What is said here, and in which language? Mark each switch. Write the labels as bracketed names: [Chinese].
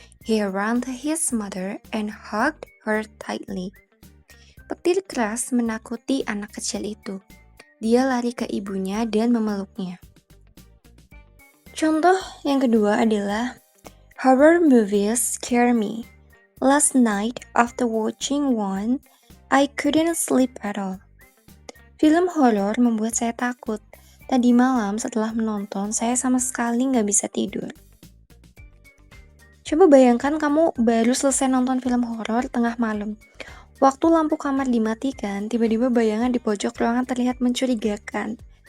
[English] He ran to his mother and hugged her tightly. [Indonesian] Petir keras menakuti anak kecil itu. Dia lari ke ibunya dan memeluknya. Contoh yang kedua adalah [English] horror movies scare me. Last night after watching one, I couldn't sleep at all. [Indonesian] Film horor membuat saya takut. Tadi malam setelah menonton, saya sama sekali nggak bisa tidur. Coba bayangkan kamu baru selesai nonton film horor tengah malam. Waktu lampu kamar dimatikan, tiba-tiba bayangan di pojok ruangan terlihat mencurigakan.